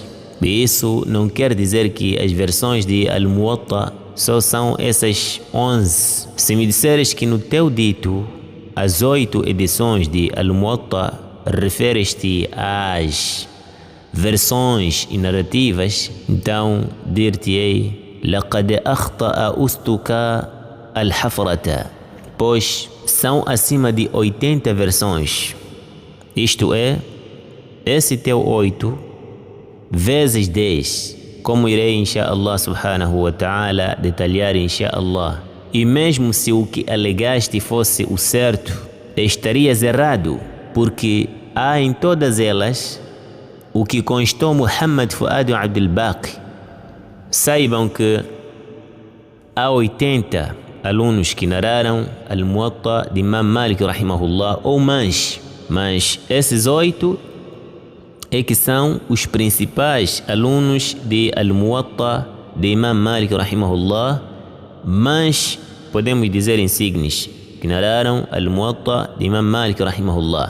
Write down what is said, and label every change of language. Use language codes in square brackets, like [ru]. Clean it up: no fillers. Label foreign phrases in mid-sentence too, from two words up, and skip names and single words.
[pt] E isso não quer dizer que as versões de Al-Muwatta só são essas 11. Se me disseres que no teu dito as 8 edições de Al-Muwatta referes-te às versões e narrativas, então dir-te-ei [ar] لقد أخطأ أستك الحفرة, [pt] pois são acima de 80 versões. Isto é, esse teu 8 vezes 10, como irei [ar] إن شاء الله سبحانه وتعالى [pt] detalhar inshallah. E mesmo se o que alegaste fosse o certo, estarias errado, porque há em todas elas o que constou Muhammad Fuad Abd al-Baqi. Saibam que há 80 alunos que narraram Al-Muwatta de Imam Malik rahimahullah ou mais, mas esses 8 é que são os principais alunos de Al-Muwatta de Imam Malik rahimahullah, mas podemos dizer insignes que narraram Al-Muwatta de Imam Malik rahimahullah.